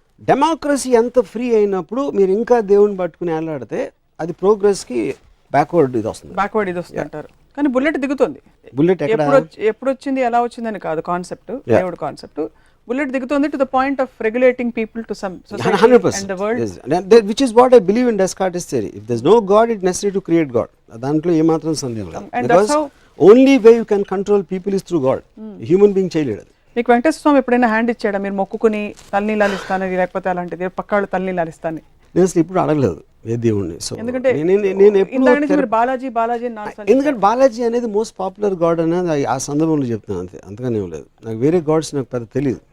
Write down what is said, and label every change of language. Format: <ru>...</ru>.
<te>Democracy ఎంత free అయినప్పుడు మీరు ఇంకా దేవుని పట్టుకుని వెళ్ళాడితే అది ప్రోగ్రెస్కి బ్యాక్వర్డ్ ఇది వస్తుంది అంటారు. కానీ బుల్లెట్ దిగుతుంది. బుల్లెట్ ఎప్పుడు వచ్చింది, ఎలా వచ్చిందని కాదు</te> <en>Concept, దేవుడు concept. Bullet దిగుతుంది to the point of regulating people to some society and the world, which is what I believe in Descartes' theory. If there's no God, it's necessary to create God.</en> <te>దాంట్లో ఏమాత్రం సందేహం లేదు.</te> <en>Because only way you can control people is through God. Human being చేయలేడు.</en> <te>మీకు వెంకటేశ్వర స్వామి ఎప్పుడైనా hand ఇచ్చాడా, మీరు మొక్కుకుని తలనీలాలు ఇస్తానని, లేకపోతే అలాంటిది పక్కాళ్ళు తలనీలాలు ఇస్తాను? నేను అసలు ఇప్పుడు అడగలేదు. ఏ దేవుడిని. సో ఎందుకంటే నేను ఎప్పుడు ఇందాక నుంచి మీరు బాలాజీ బాలాజీ అని నాలుగు సార్లు ఎందుకంటే బాలాజీ అనేది మోస్ట్ పాపులర్ గాడ్ అనేది ఆ సందర్భంలో చెప్తున్నాను, అంతే, అంతగానే ఏం లేదు. నాకు వేరే గాడ్స్ నాకు పెద్ద తెలియదు.</te>